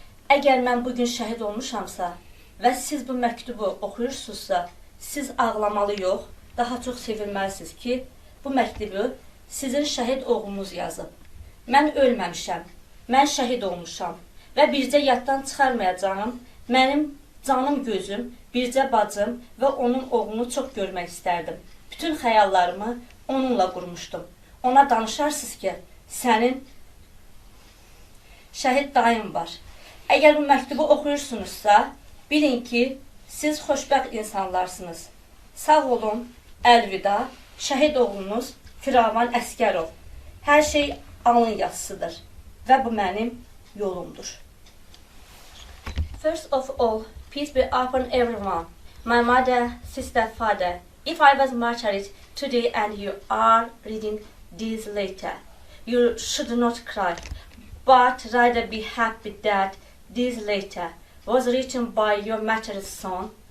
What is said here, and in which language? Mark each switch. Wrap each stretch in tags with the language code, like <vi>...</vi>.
<az>Əgər mən bugün şəhid olmuşamsa və siz bu məktubu oxuyursunuzsa, siz ağlamalı yox, daha çox sevilməlisiniz ki, bu məktubu sizin şəhid oğlunuz yazıb. Mən ölməmişəm, mən şəhid olmuşam və bircə yaddan çıxarmayacağım, mənim canım gözüm, bircə bacım və onun oğlunu çox görmək istərdim. Bütün xəyallarımı onunla qurmuşdum. Ona danışarsınız ki, sənin şəhid dayın var. Əgər bu məktubu oxuyursunuzsa, bilin ki, siz xoşbəxt insanlarsınız. Sağ olun, əlvida, şəhid oğlunuz Firavan Əskərov. Hər şey alın yazısıdır və bu mənim yolumdur.</az> <en>First of all, peace be upon everyone. My mother, sister, father. If I was martyred today and you are reading this letter, you should not cry, but rather be happy that this letter was written by your martyred son.</en>